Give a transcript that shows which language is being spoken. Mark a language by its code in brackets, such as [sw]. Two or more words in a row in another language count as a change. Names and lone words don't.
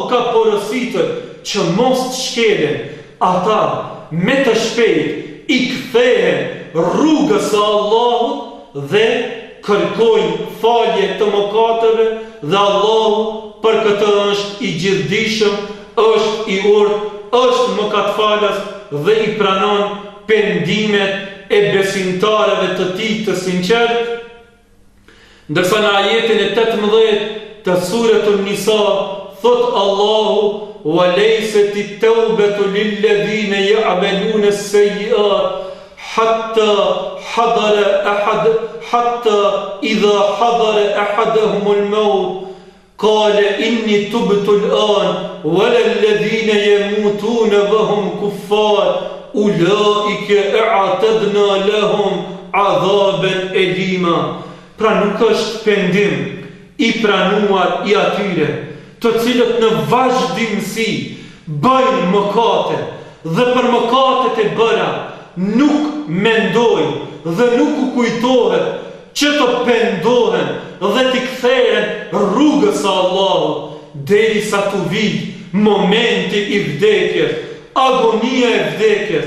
[sq] ka porositur që mos të shkelen, ata me të shpejt i kthehen rrugës së Allahut dhe kërkojnë falje të mëkateve, dhe Allahu për këtë është i gjithdijshëm, është i urtë, është mëkatfalës dhe i pranon pendimet e besimtarëve të tij të sinqert. Ndërsa në ajetin e 18 të suretun Nisa thot Allahu: [ar] وَلَيْسَتِ التَّوْبَةُ لِلَّذِينَ يَعْمَلُونَ السَّيِّئَاتِ حَتَّى إِذَا حَضَرَ أَحَدَهُمُ الْمَوْتُ قَالَ إِنِّي تُبْتُ الْآنَ وَلَا الَّذِينَ يَمُوتُونَ وَهُمْ كُفَّارٌ أُولَٰئِكَ أَعْتَدْنَا لَهُمْ عَذَابًا أَلِيمًا. [sq] Pra nuk është pendim i pranuar i atyre të cilët në vazhdimsi bëjnë mëkate dhe për mëkatet e bëra nuk mendojnë dhe nuk u kujtohet që të pendohen dhe t'i kthehen rrugës së Allahut, derisa t'u vijë momenti i vdekjes, agonia e vdekjes.